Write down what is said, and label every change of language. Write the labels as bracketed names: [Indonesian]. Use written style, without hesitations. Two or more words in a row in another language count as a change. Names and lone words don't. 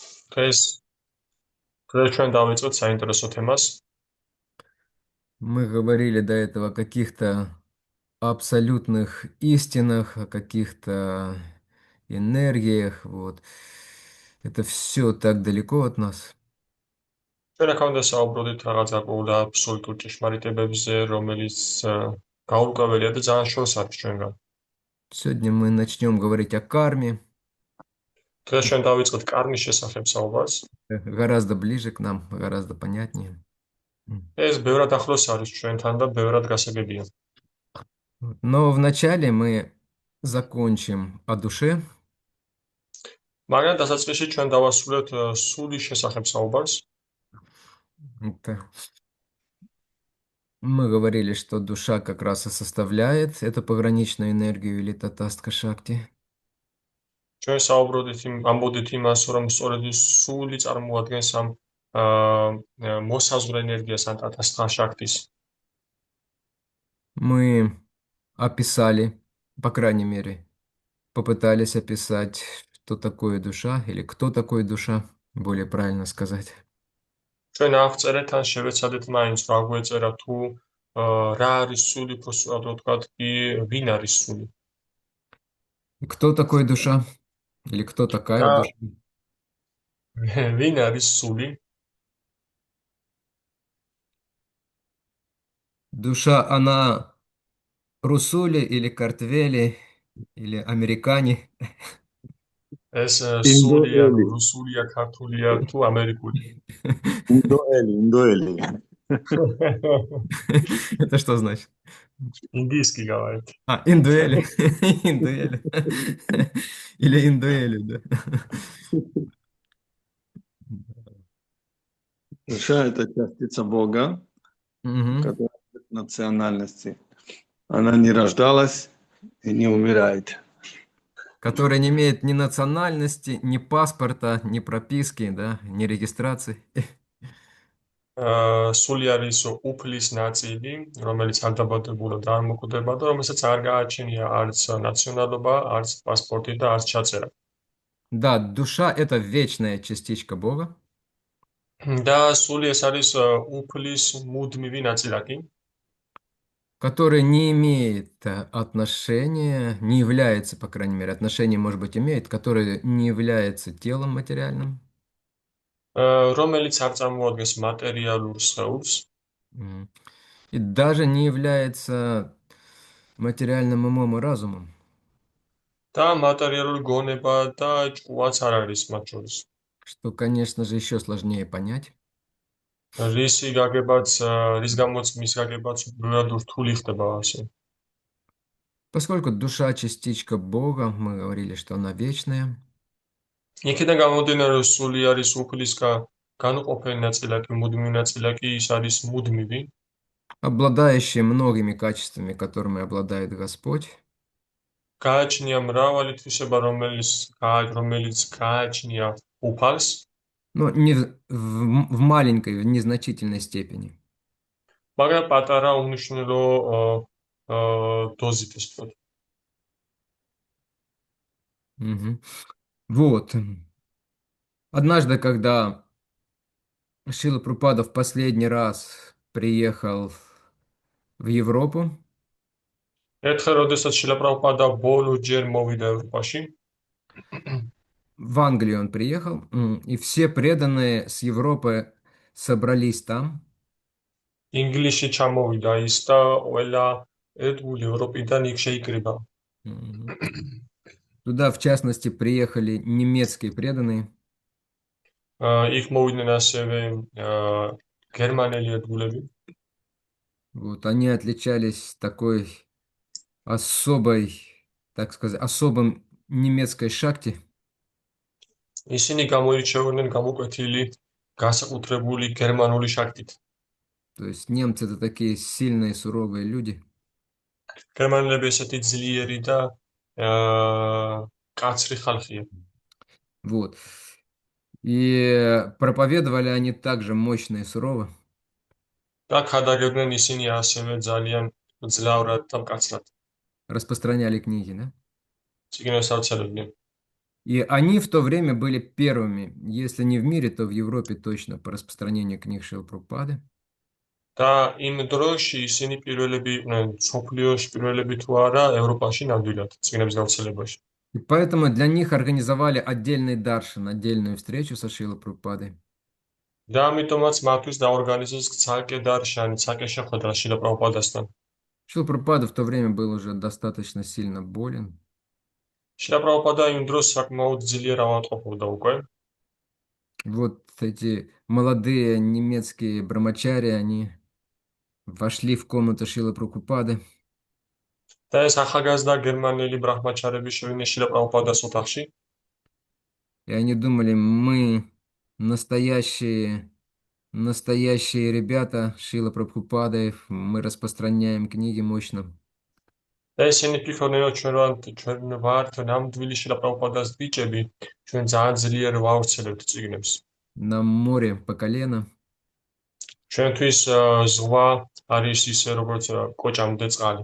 [Georgian] დღეს დღეს ჩვენ დავიწყოთ საინტერესო თემას. [Russian] Мы говорили до этого о каких-то абсолютных истинах, о каких-то энергиях. Вот. Это все так далеко от нас. [Georgian] ჩვენ აქამდე საუბრობდით რაღაც გარკვეულ და აბსოლუტურ ჭეშმარიტებებზე, რომელიც გაურკვეველია და ძალიან შორს არის ჩვენგან. [Russian] Сегодня мы начнем говорить о карме, [Georgian] დღეს ჩვენ დავიწყოთ კარმის შესახებ საუბარს. [Russian] гораздо ближе к нам, гораздо понятнее. [Georgian] ეს ბევრად ახლოს არის ჩვენთან და ბევრად გასაგებია. [Russian] Но вначале мы закончим о душе. [Georgian] მაგრამ დასაწყისში ჩვენ დავასრულებთ სულის შესახებ საუბარს. [Russian] Это Мы говорили, что душа как раз и составляет эту пограничную энергию или татастха шакти. [Georgian] ჩვენ საუბრობდით ამბობდით იმას, რომ სწორედ სული წარმოადგენს ამ მოსაზღვრე ენერგიას ან ტათასტღა შაქტის. [Russian] Мы описали, по крайней мере, попытались описать, что такое душа или кто такой душа, более правильно сказать. [Georgian] ჩვენ ავწერეთ ან შევეცადეთ მაინც რა გვეწერა თუ რა არის სული, უფრო სულად ვთქვათ კი ვინ არის სული. [Russian] Кто такой душа или кто такая [Georgian] და [Russian] душа? [Georgian] ვინ არის სული? [Russian] Душа, она русули или картвели или американе. [Georgian] ეს სულია, ინდოელი, რუსულია, ქართულია თუ ამერიკული. ინდოელი. [Russian] Это что значит? ინდიისკი გავარეთ. Индуэли. Индуэли. Или индуэли, да. Душа — это частица Бога, Мгм. которая нет национальности. Она не рождалась и не умирает. Который не имеет ни национальности, ни паспорта, ни прописки, да, ни регистрации. [Georgian] სული არის უფლის ნაწილი, რომელიც არ დაბადებულა და არ მოკვდება და რომელსაც არ გააჩენია არც ნაციონალობა, არც პასპორტი და არც ჩაწერა. [Russian] Да, душа– это вечная частичка Бога, [Georgian] და სული ეს არის უფლის მუდმივი ნაწილაკი. [Russian] который не имеет отношения, не является, по крайней мере, отношения, может быть, имеет, который не является телом материальным. [Georgian] რომელიც არ წარმოადგენს მატერიალურ სხეულს М. [Russian] И даже не является материальным умом и разумом. [Georgian] და მატერიალური გონება და ჭკუაც არ არის მათ შორის. [Russian] Что, конечно же, еще сложнее понять. [Georgian] რისი გაგებაც, რის გამოც მის გაგებაც უბრალოდ რთული ხდება ასე. [Russian] Поскольку душа– частичка Бога, мы говорили, что она вечная, [Georgian] იქიდან გამომდინარე, რომ სული არის განუყოფელი ნაწილაკი, მუდმივი ნაწილაკი, ის არის მუდმივი. [Russian] обладающая многими качествами, которыми обладает Господь, [Georgian] გააჩნია მრავალი თვისება, რომელიც გააჩნია უფალს, [Russian] но не в маленькой, в незначительной степени. [Georgian] მაგრამ პატარა უმნიშვნელო დოზით ის ვთქვათ. [Russian] Мгм. Вот. Однажды, когда Шрила Прабхупада в последний раз приехал в Европу, [Georgian] ერთხელ, როდესაც შილა პრაბჰუპადა ბოლოჯერ მოვიდა ევროპაში, [Russian] в Англию он приехал, и все преданные с Европы собрались там. [Georgian] ინგლისში ჩამოვიდა ის და ყველა ერთგული ევროპიდან იქ შეიკრიბა. Мгм. [Russian] Туда, в частности, приехали немецкие преданные. [Georgian] იქ მოვიდნენ ასევე გერმანელი ერთგულები. [Russian] Вот, они отличались такой особой, так сказать, особым немецкой шакти. [Georgian] ისინი გამოირჩეოდნენ გამოკვეთილი განსაკუთრებული გერმანული შაქტით. [Russian] То есть немцы это такие сильные, суровые люди. [Georgian] გერმანელები ესეთი ძლიერი და კაცრი ხალხია. [Russian] Вот. И проповедовали они также мощно и сурово. [Georgian] და ქადაგებდნენ ისინი ასევე ძალიან ძლავრად და მკაცრად. [Russian] Распространяли книги, да? [Georgian] წიგნებს ავრცელებდნენ. [Russian] И они в то время были первыми, если не в мире, то в Европе точно, по распространению книг Шрилы Прабхупады. [Georgian] და იმ დროში ისინი პირველები იყვნენ მსოფლიოში პირველები თუ არა ევროპაში ნამდვილად წიგნების გავრცელებაში. [Russian] И поэтому для них организовали отдельный даршан, отдельную встречу со Шрилой Прабхупадой. [Georgian] და ამიტომაც მათთვის დაორგანიზეს ცალკე დარშანი, ცალკე შეხვედრა შილა პრაბჰუპადასთან. [Russian] Шрила Прабхупада в то время был уже достаточно сильно болен. [Georgian] შილა პრაბჰუპადა იმ დროს საკმაოდ ძლიერ ავადმყოფობდა უკვე. [Russian] Вот эти молодые немецкие брамачари, они вошли в комнату Шрилы Прабхупады. [Georgian] და ეს ახალგაზრდა გერმანელი ბრაჰმაჩარები შევიდნენ შილა პრაბჰუპადას ოთახში. [Russian] И они думали, мы настоящие ребята Шрила Прабхупады, мы распространяем книги мощно. [Georgian] და ისინი ფიქრობდნენ, რომ ჩვენ ვართ ნამდვილი შილა პრაბჰუპადას ბიჭები, ჩვენ ძალიან ძლიერ ვავრცელებთ წიგნებს. [Russian] На море по колено. [Georgian] ჩვენთვის ზღვა არის ისე როგორც კოჭამდე წყალი,